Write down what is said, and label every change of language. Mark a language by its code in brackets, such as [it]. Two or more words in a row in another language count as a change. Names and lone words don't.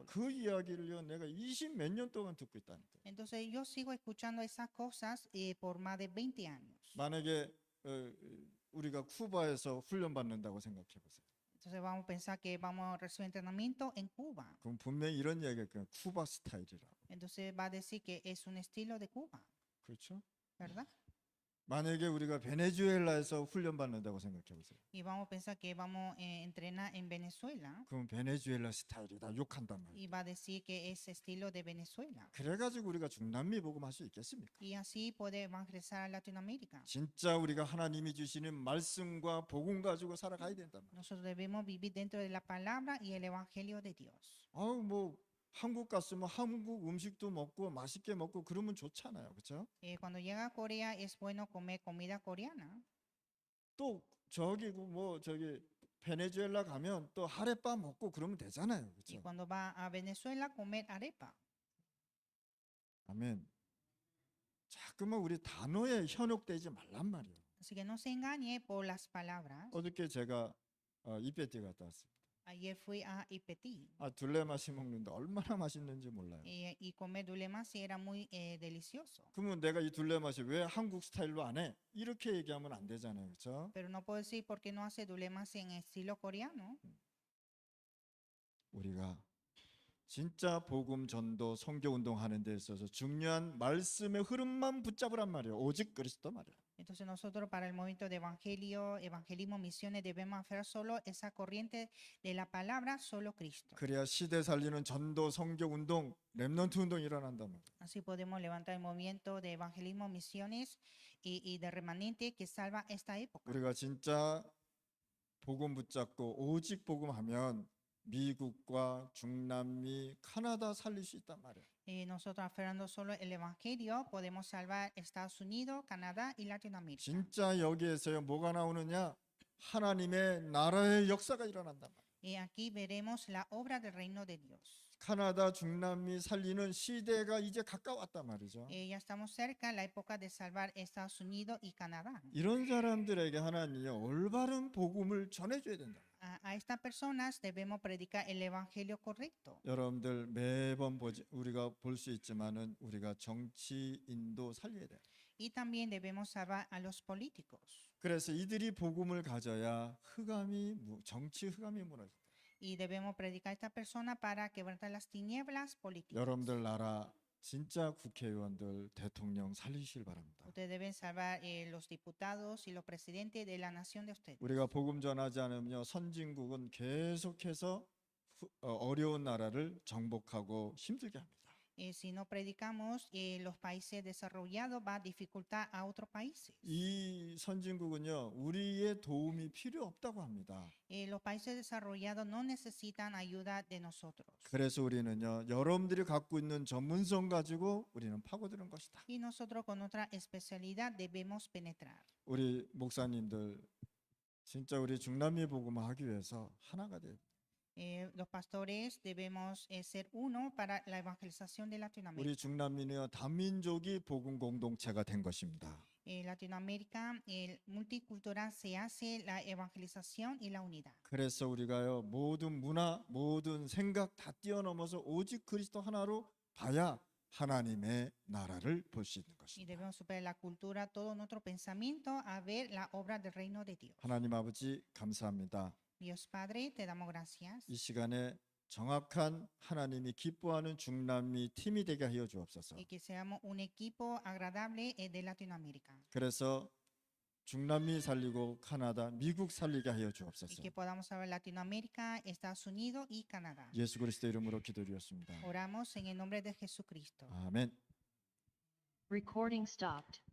[ko] 그 이야기를요 내가 20 몇 년 동안 듣고 있다니까요. [es] Entonces yo sigo escuchando esas cosas por más de 20 años. [ko] 만약에 우리가 쿠바에서 훈련 받는다고 생각해 보세요. [es] Entonces vamos a pensar que vamos a recibir entrenamiento en Cuba. [ko] 그럼 분명히 이런 이야기가 있어요. 쿠바 스타일이라고. [es] Entonces va a decir que es un estilo de Cuba, [ko] 그렇죠? [es] ¿verdad? [ko] 만약에 우리가 베네수엘라에서 훈련 받는다고 생각해 보세요. [es] Y vamos a pensar que vamos a entrenar en Venezuela [ko] 그럼 베네수엘라 스타일이다 욕한단 말이에요. [es] y va a decir que es estilo de Venezuela. [ko] 그래가지고 우리가 중남미 복음할 수 있겠습니까? [es] Y así puede evangelizar a Latinoamérica. [ko] 진짜 우리가 하나님이 주시는 말씀과 복음 가지고 살아가야 된단 말이에요. [es] Nosotros debemos vivir dentro de la palabra y el evangelio de Dios. [ko] 아우 뭐 한국 갔으면 한국 음식도 먹고 맛있게 먹고 그러면 좋잖아요, 그렇죠? [es] Cuando llega a Corea es bueno comer comida coreana. [ko] 또 저기 뭐 저기 베네수엘라 가면 또 하룻밤 먹고 그러면 되잖아요, [es] Y [ko] 그렇죠? [es] cuando va a Venezuela comer arepa. [ko] 아멘. 자꾸만 우리 단어에 현혹되지 말란 말이에요. [es] Así que no se engañe por las palabras. [ko] 어저께 제가 이페티 갔다 왔습니다. [es] Ayer fui a Ipetí [ko] 둘레맛이 먹는데 얼마나 맛있는지 몰라요. [es] y comer dulemasi era muy delicioso. [ko] 그러면 내가 이 둘레맛이 왜 한국 스타일로 안 해? 이렇게 얘기하면 안 되잖아요, 그렇죠? [es] Pero no puedo decir por qué no hace dulemasi en estilo coreano. [ko] 우리가 진짜 복음 전도 선교 운동하는 데 있어서 중요한 말씀의 흐름만 붙잡으란 말이에요. 오직 그리스도 말이에요. [es] Entonces nosotros para el movimiento de evangelio, evangelismo, misiones debemos hacer solo esa corriente de la palabra, solo Cristo. [ko] 그래야 시대 살리는 전도 선교 운동, 렘넌트 운동이 일어난단 말이에요. [es] Así podemos levantar el movimiento de evangelismo, misiones y de remanente que salva esta época. [ko] 우리가 진짜 복음 붙잡고 오직 복음하면 미국과 중남미, 카나다 살릴 수 있단 말이에요. [es] Nosotros aferrando solo el evangelio podemos salvar Estados Unidos, Canadá y Latinoamérica. [ko] 진짜 여기에서요 뭐가 나오느냐? 하나님의 나라의 역사가 일어난단 말이에요. [es] Y aquí veremos la obra del reino de Dios. [ko] 카나다, 중남미 살리는 시대가 이제 가까웠단 말이죠. [es] Ya estamos cerca la época de salvar Estados Unidos y Canadá. [ko] 이런 사람들에게 하나님이 올바른 복음을 전해줘야 된다. [es] A estas personas debemos predicar el evangelio correcto. [ko] 여러분들 매번 우리가 볼 수 있지만은 우리가 정치인도 살려야 돼. [es] Y también debemos salvar a los políticos. [ko] 그래서 이들이 복음을 가져야 정치 흑암이 무너진다. [es] Y debemos predicar a esta persona para quebrantar las tinieblas políticas. [ko] 여러분들 나라 진짜 국회의원들, 대통령 살리시길 바랍니다. [es] Ustedes deben salvar los diputados y los presidentes de la nación de ustedes. [ko] 우리가 복음 전하지 않으면요 선진국은 계속해서 어려운 나라를 정복하고 힘들게 합니다. [es] Si no predicamos, los países desarrollados va a dificultar a otros países. [ko] 이 선진국은요 우리의 도움이 필요 없다고 합니다. [es] Los países desarrollados no necesitan ayuda de nosotros. [ko] 그래서 우리는요 여러분들이 갖고 있는 전문성 가지고 우리는 파고드는 것이다. [es] Y nosotros con nuestra especialidad debemos penetrar. [ko] 우리 목사님들 진짜 우리 중남미 복음하기 위해서 하나가 돼요. [es] Los pastores debemos ser uno para la evangelización de Latinoamérica. [ko] 우리 중남미는요 다민족이 복음 공동체가 된 것입니다. [es] Latinoamérica, el multicultural se hace la evangelización y la unidad. [ko] 그래서 우리가요 모든 문화, 모든 생각 다 뛰어넘어서 오직 그리스도 하나로 봐야 하나님의 나라를 볼 수 있는 [es] Y [ko] 것입니다. [es] debemos superar la cultura, todo nuestro pensamiento a ver la obra del reino de Dios. [ko] 하나님 아버지 감사합니다. [es] Dios Padre, te damos gracias. [ko] 이 시간에 정확한 하나님이 기뻐하는 중남미 팀이 되게 하여 주옵소서. [es] Y que seamos un equipo agradable de Latinoamérica. [ko] 그래서 중남미 살리고 카나다, 미국 살리게 하여 [es] Y [ko] 주옵소서. [es] que podamos saber Latinoamérica, Estados Unidos y Canadá. [ko] 예수 그리스도 이름으로 기도드렸습니다. [es] Oramos en el nombre de Jesucristo. [ko] 아멘. [en] Recording stopped.